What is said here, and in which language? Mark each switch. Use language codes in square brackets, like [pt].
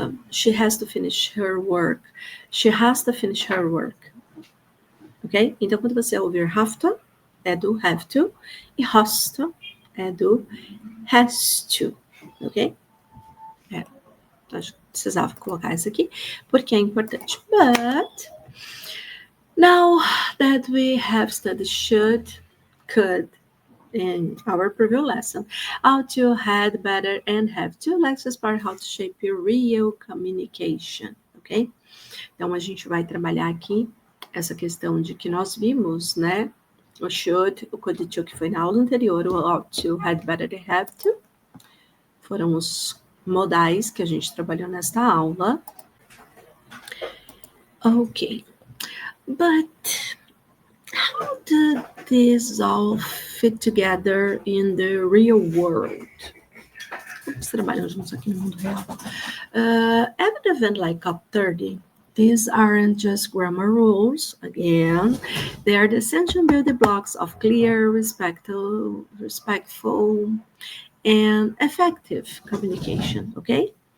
[en] She has to finish her work. She has to finish her work. Ok? [pt] Então, quando você ouvir have to, é do have to, e has to é do has to. Ok? Acho que precisava colocar isso aqui, porque é importante. [en] But, now that we have studied should, could, in our previous lesson, how to, had, better, and have to, let's explore how to shape your real communication, ok? [pt] Então, a gente vai trabalhar aqui essa questão de que nós vimos, né? O should, o could to, que foi na aula anterior, o ought to, had, better, and have to, foram os modais que a gente trabalhou nesta aula. [en] Ok. But how do these all fit together in the real world? [pt] Vamos trabalhar juntos aqui no mundo real. [en] At an event like COP30, these aren't just grammar rules. Again, they are the essential building blocks of clear, respectful, and effective communication, okay?